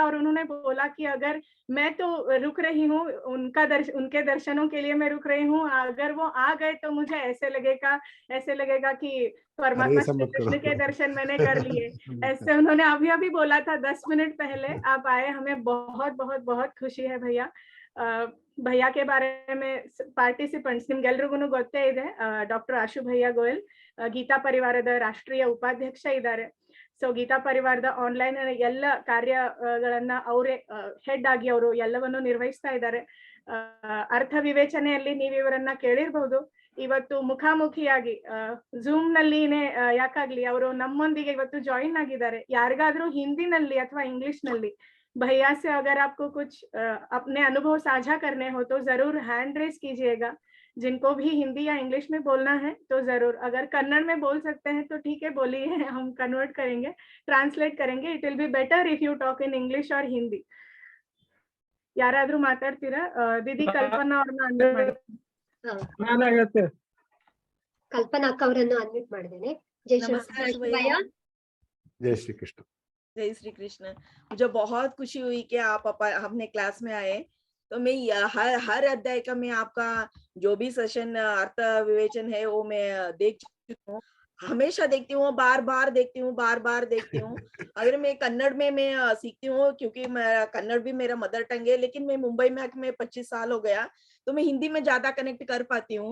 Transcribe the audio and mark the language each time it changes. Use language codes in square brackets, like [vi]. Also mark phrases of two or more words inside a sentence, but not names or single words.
[hi] और उन्होंने बोला कि अगर मैं तो रुक रही हूँ, उनके दर्शनों के लिए मैं रुक रही हूँ, अगर वो आ गए तो मुझे ऐसे लगेगा कि परमात्मा श्री कृष्ण के दर्शन मैंने कर लिए. ऐसे उन्होंने अभी बोला था 10 मिनट पहले. आप आए, हमें बहुत बहुत बहुत खुशी है भैया. [kn] ಭಯ್ಯ [hi] के बारे में [kn] ಪಾರ್ಟಿಸಿಪೆಂಟ್ಸ್ ನಿಮ್ಗೆಲ್ರಿಗೂ ಗೊತ್ತೇ ಇದೆ. ಡಾಕ್ಟರ್ ಆಶು ಭಯ್ಯ ಗೋಯಲ್ ಗೀತಾ ಪರಿವಾರದ ರಾಷ್ಟ್ರೀಯ ಉಪಾಧ್ಯಕ್ಷ ಇದ್ದಾರೆ. ಸೊ ಗೀತಾ ಪರಿವಾರದ ಆನ್ಲೈನ್ ಎಲ್ಲ ಕಾರ್ಯಗಳನ್ನ ಅವರೇ ಹೆಡ್ ಆಗಿ ಅವರು ಎಲ್ಲವನ್ನು ನಿರ್ವಹಿಸ್ತಾ ಇದ್ದಾರೆ. ಅರ್ಥ ವಿವೇಚನೆಯಲ್ಲಿ ನೀವು ಇವರನ್ನ ಕೇಳಿರ್ಬಹುದು. ಇವತ್ತು ಮುಖಾಮುಖಿಯಾಗಿ ಝೂಮ್ ನಲ್ಲಿನೇ ಯಾಕಾಗ್ಲಿ ಅವರು ನಮ್ಮೊಂದಿಗೆ ಇವತ್ತು ಜಾಯಿನ್ ಆಗಿದ್ದಾರೆ. ಯಾರಿಗಾದ್ರೂ ಹಿಂದಿನಲ್ಲಿ ಅಥವಾ ಇಂಗ್ಲಿಷ್ ನಲ್ಲಿ [hi] भैया से अगर आपको कुछ अपने अनुभव साझा करने हो तो जरूर [en] hand raise [hi] कीजिएगा. जिनको भी हिंदी या इंग्लिश में बोलना है तो जरूर. अगर कन्नड़ में बोल सकते हैं तो ठीक है, बोलिए, हम कन्वर्ट करेंगे, ट्रांसलेट करेंगे. [en] It will be better if you talk in English और Hindi. [kn] ಯಾರಾದ್ರೂ ಮಾತಾಡ್ತೀರಾ? ದೀದಿ ಕಲ್ಪನಾ ಅವ್ರನ್ನ ಅನ್ಮ್ಯೂಟ್ ಮಾಡಿ. ಕಲ್ಪನಾ ಅಕ್ಕ ಅವರನ್ನು ಅನ್ಮ್ಯೂಟ್ ಮಾಡಿದ್ದೇನೆ. ಜೈ ಶ್ರೀ ಕೃಷ್ಣ. [hi] जय श्री कृष्ण. जय श्री कृष्ण. मुझे बहुत खुशी हुई कि आप अपने क्लास में आए. तो मैं हर अध्याय का मैं आपका जो भी सेशन अर्थ विवेचन है वो मैं देख चुकी हूँ. हमेशा देखती हूँ, बार बार देखती हूँ. अगर मैं कन्नड़ में मैं सीखती हूँ क्योंकि कन्नड़ भी मेरा [en] mother tongue [hi] है, लेकिन मैं मुंबई में आके मैं 25 साल हो गया तो मैं हिंदी में ज्यादा कनेक्ट कर पाती हूँ.